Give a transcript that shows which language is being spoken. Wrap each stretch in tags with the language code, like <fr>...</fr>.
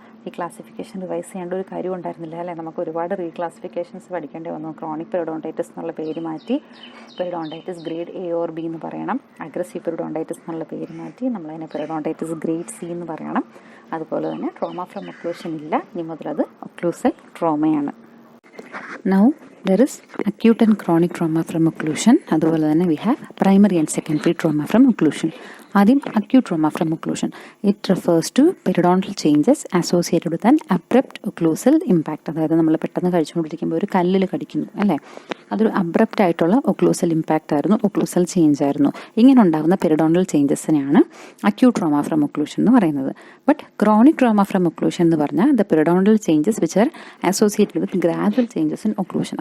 <ml>ഈ classification revise ചെയ്യേണ്ട ഒരു കാര്യം ഉണ്ടായിരുന്നില്ല അല്ലേ. നമുക്ക് ഒരുപാട് റീക്ലാസിഫിക്കേഷൻസ് പഠിക്കേണ്ടി വന്നു. ക്രോണിക് പെരിഡോണ്ടൈറ്റിസ് എന്നുള്ള പേര് മാറ്റി periodontitis grade A or B എന്ന് പറയണം. അഗ്രസീവ് പെരിഡോണ്ടൈറ്റിസ് എന്നുള്ള പേര് മാറ്റി നമ്മളതിനെ പെരിഡോണ്ടൈറ്റിസ് ഗ്രേഡ് സി എന്ന് പറയണം. അതുപോലെ തന്നെ ട്രോമ ഫ്രം ഒക്ലൂഷൻ ഇല്ല, ഇനി മുതൽ അത് occlusal ട്രോമയാണ്.</ml> <en>Now there is acute and chronic trauma from occlusion.</en> <ml>അതുപോലെ തന്നെ</ml> <en>we have primary and secondary trauma from occlusion.</en> <ml>ആദ്യം</ml> <en>acute trauma from occlusion. It refers to periodontal changes associated with an abrupt occlusal impact.</en> <ml>അതായത് നമ്മൾ പെട്ടെന്ന് കഴിച്ചുകൊണ്ടിരിക്കുമ്പോൾ ഒരു കല്ലിൽ കടിക്കുന്നു അല്ലേ, അതൊരു അബ്രപ്റ്റ് ആയിട്ടുള്ള ഒക്ലൂസൽ ഇമ്പാക്റ്റ് ആയിരുന്നു, ഒക്ലൂസൽ ചേഞ്ച് ആയിരുന്നു. ഇങ്ങനെ ഉണ്ടാകുന്ന periodontal ചേഞ്ചസിനെയാണ് acute trauma from occlusion എന്ന് പറയുന്നത്.</ml> <en>but chronic trauma from occlusion</en> <ml>എന്ന് പറഞ്ഞാൽ</ml> <en>The periodontal changes which are associated with gradual changes in occlusion.</en>